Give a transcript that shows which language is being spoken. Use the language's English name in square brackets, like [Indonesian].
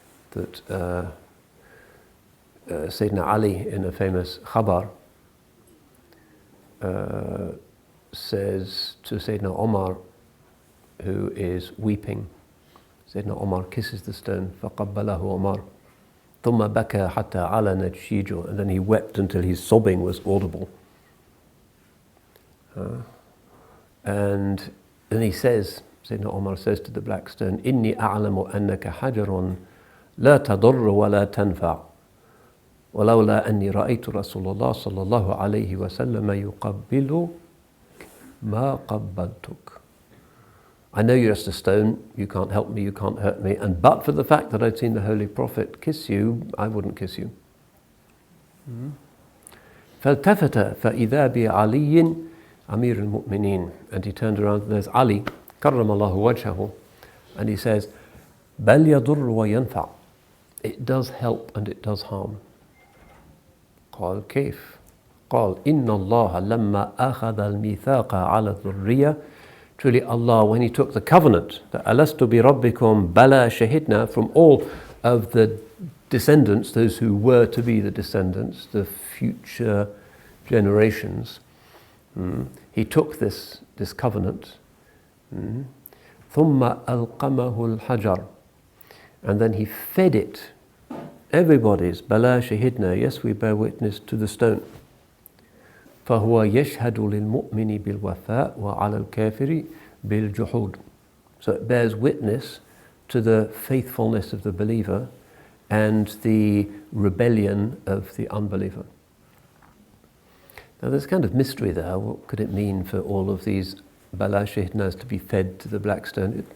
[English] That Sayyidina Ali, in a famous khabar, says to Sayyidina Omar, who is weeping, Sayyidina Omar kisses the stone, [Arabic] فَقَبَّلَهُ [English] Omar [Arabic] ثُمَّ بَكَى حَتَّى عَلَنَتْ شِيجُهُ, [English] and then he wept until his sobbing was audible. And then he says, Sayyidina Omar says to the black stone, [Arabic] إِنِّي أَعْلَمُ أَنَّكَ حَجَرٌ لَا تَضُرُّ وَلَا تَنْفَعُ وَلَوْلَا أَنِّي رَأَيْتُ رَسُولَ اللَّهِ صَلَّى اللَّهُ عَلَيْهِ وَسَلَّمَ يُقَبِّلُ مَا قَبَّلْتُكَ. [English] I know you're just a stone, you can't help me, you can't hurt me, and but for the fact that I'd seen the Holy Prophet kiss you, I wouldn't kiss you. [Arabic] فَالْتَفَتَ فَإِذَا بِعَلِيٍّ أَمِيرُ الْمُؤْمِنِينَ. [English] And he turned around and there's Ali, [Arabic] كَرَّمَ اللَّهُ وَجْهَهُ, [English] and he says, [Arabic] بَلْ يَضُرُّ وَيَنْفَعُ. [English] It does help and it does harm. [Arabic] قال كيف؟ قال إن الله لما أخذ الميثاق على الذرية. [English] Truly Allah, when He took the covenant, that [Arabic] ألست بربكم بلى شهدنا, [English] from all of the descendants, those who were to be the descendants, the future generations, He took this covenant, [Arabic] ثم ألقمه الحجر, [English] and then He fed it, everybody's [Arabic] بلى شهدنا, [English] yes, we bear witness, to the stone. [Arabic] فهو يشهد للمؤمن بالوفاء وعلى الكافر بالجحود. [English] So it bears witness to the faithfulness of the believer and the rebellion of the unbeliever. Now there's kind of mystery there. What could it mean for all of these bala shahidnas to be fed to the black stone?